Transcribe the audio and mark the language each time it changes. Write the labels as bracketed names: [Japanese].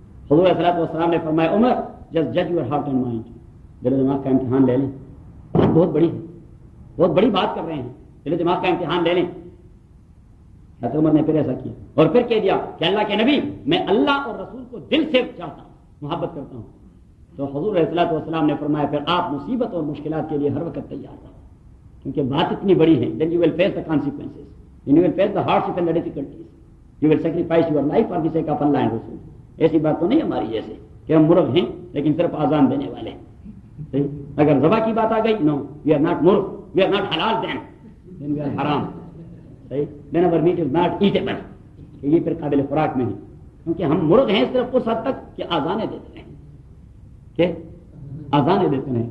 [Urdu] حضور صلی اللہ علیہ وسلم نے فرمایا عمر, [English] just جج your heart and mind, [Urdu] دل دماغ کا امتحان لے لیں, بہت بڑی ہے, بہت بڑی بات کر رہے ہیں, دل دماغ کا امتحان لے لیں. حضرت عمر نے پھر ایسا کیا اور پھر کہہ دیا کہ اللہ کے نبی, میں اللہ اور رسول کو دل سے چاہتا ہوں, محبت کرتا ہوں. تو حضور علیہ الصلوۃ والسلام نے فرمایا پھر آپ مصیبت اور مشکلات کے لیے ہر وقت تیار رہو, کیونکہ بات اتنی بڑی ہے. [English] Then you will face the consequences, you will face the hardship and difficulties, you will sacrifice your life for the sake of Allah and Rasool. [Urdu] ایسی بات تو نہیں ہماری جیسے کہ ہم مرغ ہیں لیکن صرف آزان دینے والے ہیں. صحیح, اگر ذبح کی بات آ گئی, [English] No, we are not murgh, we are not halal then, then we are haram. [Urdu] صحیح, [English] then اور meat is not eatable, [Urdu] یہ پھر قابل خوراک نہیں, کیونکہ ہم مرغ ہیں صرف اس حد تک کہ آزانے دیتے ہیں, کہ آزانے دیتے ہیں.